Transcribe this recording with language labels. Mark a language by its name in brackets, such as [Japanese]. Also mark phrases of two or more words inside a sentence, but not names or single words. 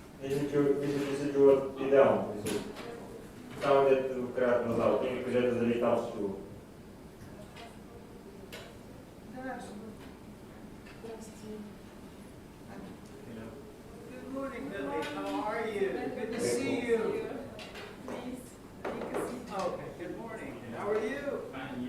[Bulgarian] Мисля, че се чуват идеално. Само дете до краят на залата и ми кажете дали там се чува. [English] Good morning, Lily. How are you? Good to see you. Okay, good morning. How are you? Fine, you?